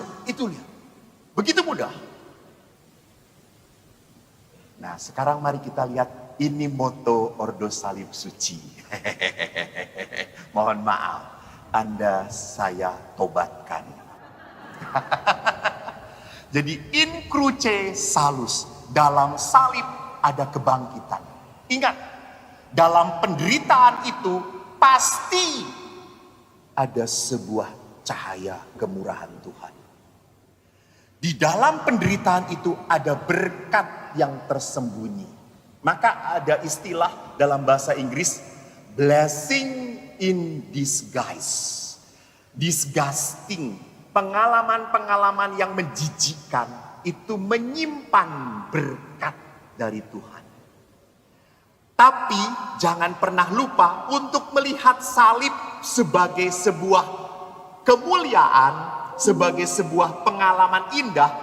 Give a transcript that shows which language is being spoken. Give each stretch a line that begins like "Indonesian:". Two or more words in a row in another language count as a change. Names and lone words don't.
Indonesian: Itu lihat. Begitu mudah. Nah, sekarang mari kita lihat ini moto Ordo Salib Suci. Mohon maaf, Anda saya tobatkan.
Latin: Jadi in cruce salus,
Indonesian: dalam salib ada kebangkitan. Ingat, Dalam penderitaan itu pasti ada sebuah cahaya kemurahan Tuhan. Di dalam penderitaan itu ada berkat yang tersembunyi. Maka ada istilah dalam bahasa Inggris,
English: blessing in disguise.
Indonesian: Disgusting. Pengalaman-pengalaman yang menjijikkan itu menyimpan berkat dari Tuhan. Tapi jangan pernah lupa untuk melihat salib sebagai sebuah kemuliaan, sebagai sebuah pengalaman indah.